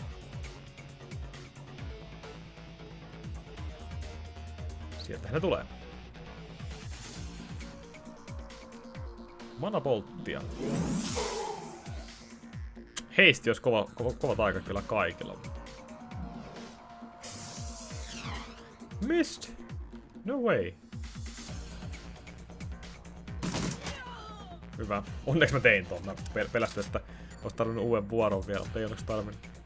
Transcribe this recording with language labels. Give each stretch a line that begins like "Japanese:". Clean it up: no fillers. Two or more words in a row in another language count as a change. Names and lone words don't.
Finnish: Sieltähän ne tulee. Manapolttia. Heisti olisi kova taika kyllä kaikilla.
English: Missed! No way.
Finnish: Hyvä. Onneksi mä tein ton. Mä pelästyin, että ois tarvinnut uuden vuoron vielä, mutta ei onneksi tarvinnut.